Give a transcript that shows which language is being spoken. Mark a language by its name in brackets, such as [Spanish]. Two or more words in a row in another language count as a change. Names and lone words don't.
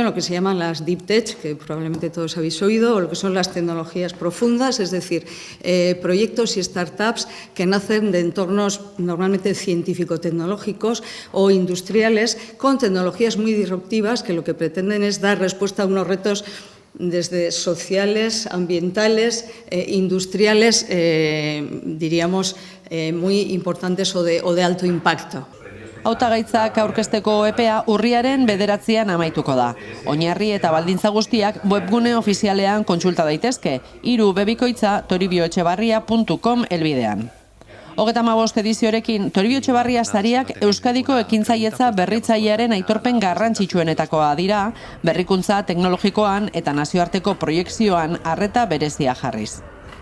[Spanish] lo que se llaman las [English] Deep Tech, [Spanish] que probablemente todos habéis oído, o lo que son las tecnologías profundas, es decir, proyectos y startups que nacen de entornos normalmente científico-tecnológicos o industriales con tecnologías muy disruptivas que lo que pretenden es dar respuesta a unos retos desde sociales, ambientales, industriales, diríamos, muy importantes o de alto impacto. [Basque] Hautagaitzak aurkezteko epea urriaren 9an amaituko da. Oinarri eta baldintza guztiak webgune ofizialean kontsulta daitezke, toribioetxebarria.com helbidean. 35 ediziorekin Toribio Etxebarria sariak Euskadiko ekintzailetza berritzailearen aitorpen garrantzitsuenetakoa dira, berrikuntza teknologikoan eta nazioarteko proiekzioan arreta berezia jarriz.